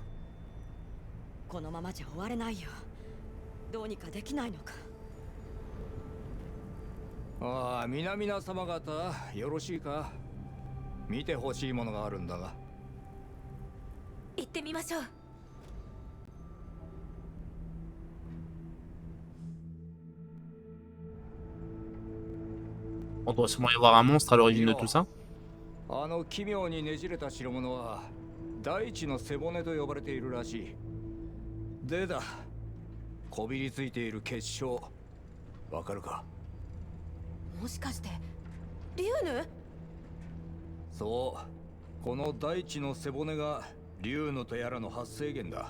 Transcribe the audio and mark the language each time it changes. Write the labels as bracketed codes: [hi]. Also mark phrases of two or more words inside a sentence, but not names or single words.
[ja] このままじゃ終われないよ。どうにかできないのか。ああ、皆々様方よろしいか。見てほしいものがあるんだが。行ってみましょう。 [fr] On doit sûrement y avoir un monstre à l'origine de tout ça. [ja] あの奇妙にねじれた代物は大地の背骨と呼ばれているらしい。でだ、こびりついている結晶、わかるか？もしかしてリュウヌ？そう、この大地の背骨が竜のとやらの発生源だ。